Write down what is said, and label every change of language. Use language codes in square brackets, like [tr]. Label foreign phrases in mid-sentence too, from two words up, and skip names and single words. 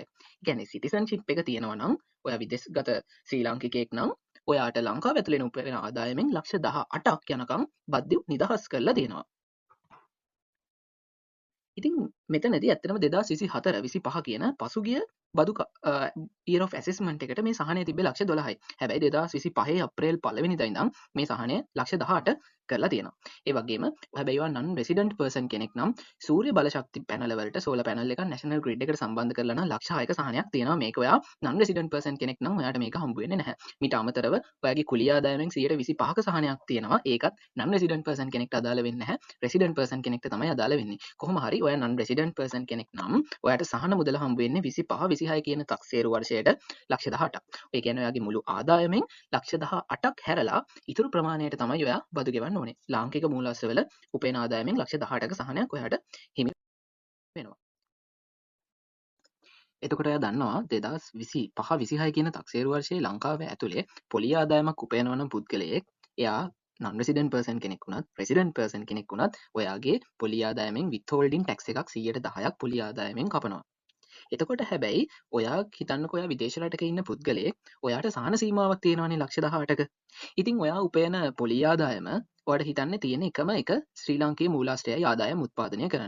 [si] ඒ කියන්නේ සිටිසන්ෂිප් එක තියෙනවා නම් ඔයා විදේශගත ශ්‍රී ලාංකිකයෙක් නම් ඔයාට ලංකාව ඇතුළේ උපයන ආදායමෙන් ලක්ෂ 18ක් යනකම් බද්දු නිදහස් කරලා දෙනවා. ඉතින් මෙතනදී ඇත්තටම 2024 25 කියන පසුගිය බදු [en] year of assessment [si] එකට මේ සහනය තිබ්බේ ලක්ෂ 12යි. හැබැයි 2025 අප්‍රේල් 1 වෙනිදා ඉඳන් මේ සහනය ලක්ෂ 18 කරලා තියෙනවා. ඒ වගේම හැබැයි ඔයා [en] non resident person [si] කෙනෙක් නම් සූර්ය බල ශක්ති පැනල වලට [en] solar panel [si] එකක් [en] national grid [si] එකට සම්බන්ධ කරලා නම් ලක්ෂ 6ක සහනයක් තියෙනවා. මේක ඔයා [en] non resident person [si] කෙනෙක් නම් ඔයාට මේක හම්බ වෙන්නේ නැහැ. මීට අමතරව ඔයාගේ කුලිය ආදායමෙන් 125ක සහනයක් තියෙනවා. ඒකත් [en] non resident person [si] කෙනෙක්ට අදාළ වෙන්නේ නැහැ. [en] resident person [si] කෙනෙක්ට තමයි අදාළ වෙන්නේ. කොහොම හරි ඔයා [en] non resident person [si] කෙනෙක් නම් ඔයාට සහන මුදල හම්බ වෙන්නේ 25 26 කියන තක්සේරු වර්ෂයට ලක්ෂ 18ක්. ඒ කියන්නේ ඔයාගේ මුළු ආදායමෙන් ලක්ෂ 18ක් හැරලා ඉතුරු ප්‍රමාණයට තමයි ඔයා බදු ගෙවන්න ඕනේ. ලාංකික මූලාශ්‍රවල උපයන ආදායමෙන් ලක්ෂ 18ක සහනයක් ඔයාට හිමි වෙනවා. එතකොට ඔයා දන්නවා 2025 26 කියන තක්සේරු වර්ෂයේ ලංකාව ඇතුලේ පොලි ආදායමක් උපයනවා නම් පුද්ගලයෙක් එයා [en] non resident person [si] කෙනෙක් වුණත් [en] resident person [si] කෙනෙක් වුණත් ඔයාගේ පොලි ආදායමෙන් [en] withholding tax [si] එකක් 110ක් පොලි ආදායමෙන් කපනවා. එතකොට හැබැයි ඔයා හිතන්නකෝ ඔයා විදේශ රටක ඉන්න පුද්ගලයෙක් ඔයාට සහන සීමාවක් තියෙනවානේ ලක්ෂ 18ක. ඉතින් ඔයා උපයන පොලි ආදායම ඔයාට හිතන්න තියෙන එකම එක ශ්‍රී ලාංකේය මූලාශ්‍රයයි ආදායම උත්පාදනය කරන්න.